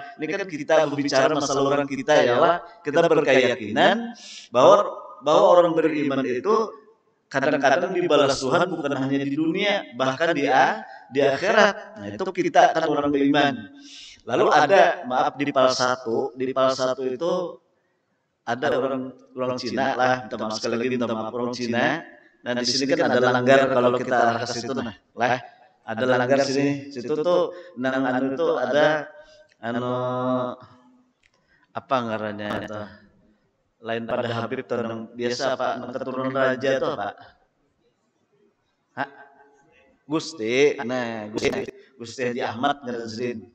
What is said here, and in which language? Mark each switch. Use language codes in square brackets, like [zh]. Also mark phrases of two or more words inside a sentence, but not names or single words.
[id] Ini kan kita berbicara masalah orang kita ya lah. Kita berkeyakinan bahwa orang beriman itu kadang-kadang dibalas Tuhan bukan hanya di dunia, bahkan di akhirat. Nah itu kita kan orang beriman. Lalu ada, maaf di PAL 1 itu ada orang Cina lah, minta maaf sekali lagi, minta maaf orang Cina. [bjn] Nah di sini kan ada langgar kalau kita arah ke situ lah, ada langgar sini, situ tuh nang anu itu ada apa ngarannya itu, lain pada Habib tuh nang biasa Pak, nang keturunan raja tuh Pak, Gusti, nah Gusti Haji Ahmad Ngerzin.